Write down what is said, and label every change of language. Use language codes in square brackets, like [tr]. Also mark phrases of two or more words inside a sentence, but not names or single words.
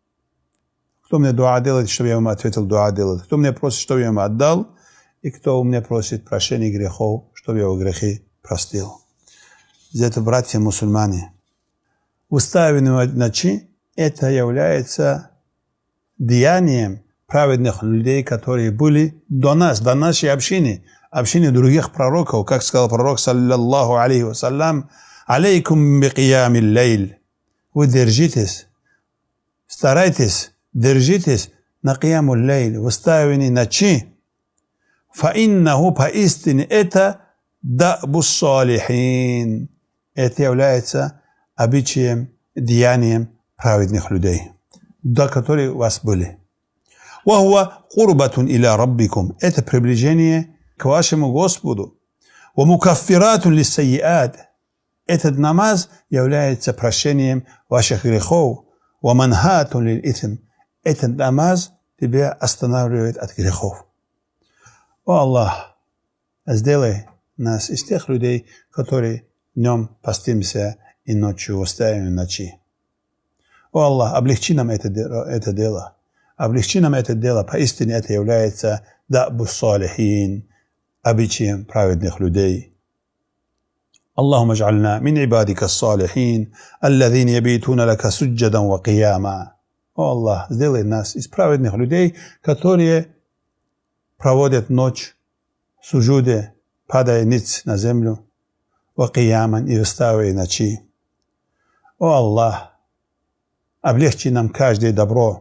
[ru] кто мне дуа делает, чтобы я ему ответил дуа делать, кто мне просит, чтобы я ему отдал, и кто у меня просит прощения грехов, чтобы я его грехи простил. Это, братья мусульмане, уставленные ночи, это является деянием праведных людей, которые были до нас, до нашей общины, общины других пророков, как сказал пророк, [ar] صلى الله عليه وسلم، عليكم بقيام الليل. [ru] Вы держитесь, старайтесь, держитесь на [ar] قيام الليل, [ru] в уставленные ночи. Фаиннаху, поистине, это [ar] دأب الصالحين. [ru] Это является обычаем, деянием праведных людей, до которых у вас были. [ar] وهو قربة إلى ربكم. [ru] Это приближение к вашему Господу. [ar] ومكفرة للسيئات. [ru] Этот намаз является прощением ваших грехов. [ar] ومنهاة للإثم. [ru] Этот намаз тебя останавливает от грехов. О Аллах, сделай нас из тех людей, которые днем постимся и ночью устаем ночи. О Аллах, облегчи нам это дело. Облегчи нам это дело. Поистине это является [ar] دأب الصالحين, [ru] обычаем праведных людей. [ar] اللهم اجعلنا من عبادك الصالحين الذين يبيتون لك سجدا وقياما. [ru] О Аллах, сделай нас из праведных людей, которые проводят ночь в суджуде, падая ниц на землю, وقياما, и вставая ночи. О Аллах, облегчи нам каждое добро.